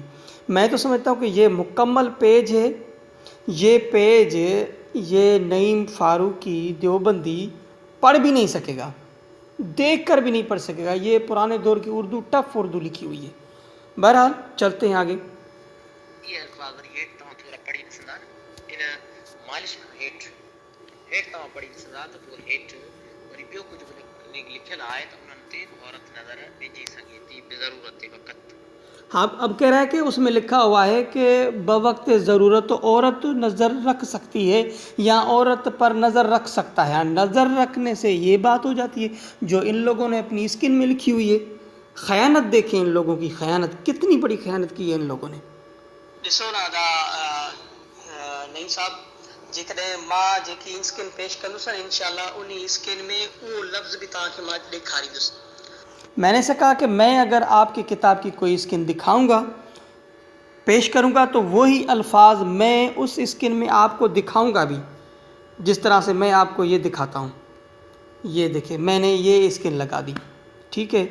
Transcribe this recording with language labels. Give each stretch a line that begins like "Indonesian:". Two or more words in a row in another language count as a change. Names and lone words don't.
Urdu: میں تو سمجھتا ہوں کہ یہ مکمل پیج ہے۔ یہ پیج یہ نعیم فاروقی دیوبندی پڑھ بھی نہیں سکے گا، دیکھ کر بھی نہیں پڑھ سکے گا. یہ پرانے دور کی اردو، ٹف اردو لکھی ہوئی ہے. بہرحال چلتے ہیں آگے.
Sindhi: ये अल्फाज हेठि तव्हां थोरा पढ़ी ॾिसंदा इन मालिश खां हेठि तव्हां पढ़ी ॾिसंदा त पोइ हेठि वरी ॿियो कुझु बि लिखियलु आहे त उन्हनि ते औरत नज़र विझी सघे थी ज़रूरत वक़्त।
Urdu: ہاں، اب کہہ رہا ہے کہ اس میں لکھا ہوا ہے کہ بوقت ضرورت تو عورت نظر رکھ سکتی ہے یا عورت پر نظر رکھ سکتا ہے. نظر رکھنے سے یہ بات ہو جاتی ہے جو ان لوگوں نے اپنی اسکن میں لکھی ہوئی ہے. خیانت دیکھیں ان لوگوں کی، خیانت کتنی بڑی خیانت کی ہے ان لوگوں نے.
Sindhi: ॾिसो ना नईम साहब, जेकॾहिं मां जेकी स्किन पेश कंदुसि न इंशाअल्लाह उन स्किन में उहो लफ़्ज़ बि तव्हांखे मां ॾेखारींदुसि।
Urdu: میں نے سے کہا کہ میں اگر آپ کی کتاب کی کوئی اسکن دکھاؤں گا، پیش کروں گا، تو وہی الفاظ میں اس اسکن میں آپ کو دکھاؤں گا بھی، جس طرح سے میں آپ کو یہ دکھاتا ہوں. یہ دیکھیے میں نے یہ اسکن لگا دی، ٹھیک ہے.